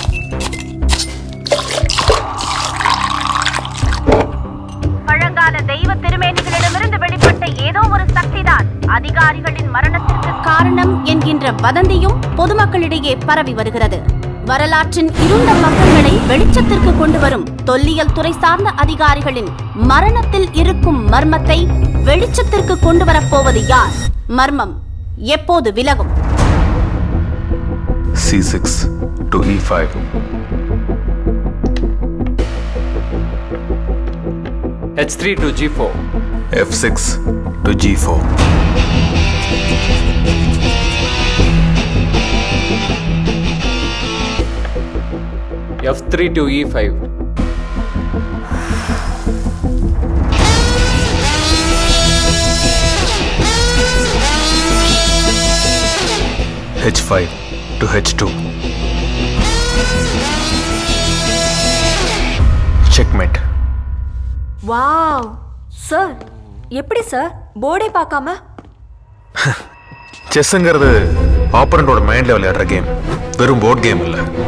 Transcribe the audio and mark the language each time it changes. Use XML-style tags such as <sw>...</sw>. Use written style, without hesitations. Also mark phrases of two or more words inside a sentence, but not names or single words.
<ta>பழங்கால தெய்வ திருமேனிகளிடமிருந்து வெளிப்பட்ட ஏதோ ஒரு சக்திதான் அதிகாரிகளின் மரணத்திற்கு காரணம் என்கின்ற வதந்தியும் பொதுமக்களிடையே பரவி வருகிறது. வரலாற்றின் இருண்ட பக்கங்களை வெளிச்சத்திற்கு கொண்டு வரும் தொல்லியல் துறை சார்ந்த அதிகாரிகளின் மரணத்தில் இருக்கும் மர்மத்தை வெளிச்சத்திற்கு கொண்டு வரப்போவது யார்? மர்மம் எப்போது விலகும்?</ta> <en>C6 to E5. H3 to G4. F6 to G4. F3 to E5. H5 to H2. Checkmate. wow sir,</en> <ta>எப்படி சார் போர்டே பார்க்காம? செஸ்ங்கிறது ஆப்பரண்டோட மைண்ட்ல விளையாடுற கேம், வெறும்</ta> <en>board game</en> <ta>இல்ல.</ta>